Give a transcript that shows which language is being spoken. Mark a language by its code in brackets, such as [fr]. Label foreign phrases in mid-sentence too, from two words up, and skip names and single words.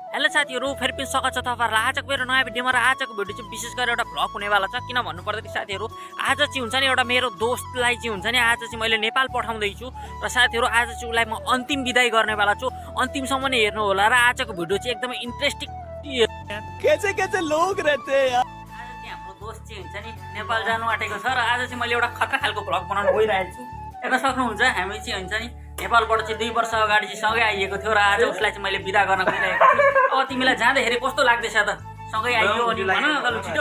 [ne] हेलो साथीहरू, फेरि पनि स्वागत छ तपाईँहरूलाई आजको मेरो नयाँ भिडियोमा। र आजको भिडियो चाहिँ विशेष गरेर एउटा भ्लग हुनेवाला छ। किन भन्नुपर्दाखेरि साथीहरू, आज चाहिँ हुन्छ नि एउटा मेरो दोस्तलाई चाहिँ हुन्छ नि आज चाहिँ मैले नेपाल पठाउँदैछु। र साथीहरू आज चाहिँ उसलाई म अन्तिम बिदाई गर्नेवाला छु। अन्तिमसम्म नै हेर्नु होला। र आजको भिडियो चाहिँ एकदमै इन्ट्रेस्टिङ। [hi] कैसे कैसे लोग रहते हैं यार। [ne] आज चाहिँ हाम्रो दोस्त चाहिँ हुन्छ नि नेपाल जानु आँटेको छ। र आज चाहिँ मैले एउटा खतरा खालको भ्लग बनाउनु गइरहेको छु। हेर्न सक्नुहुन्छ, हामी चाहिँ हुन्छ नि नेपालबाट चाहिँ 2 वर्ष अगाडि चाहिँ सँगै आइएको थियो। र आज उसलाई चाहिँ मैले बिदा गर्न गइरहेको छु। अब तिमीलाई जाँदाखेरि कस्तो लाग्दैछ त? सँगै आइयो अनि भन न त, छिटो।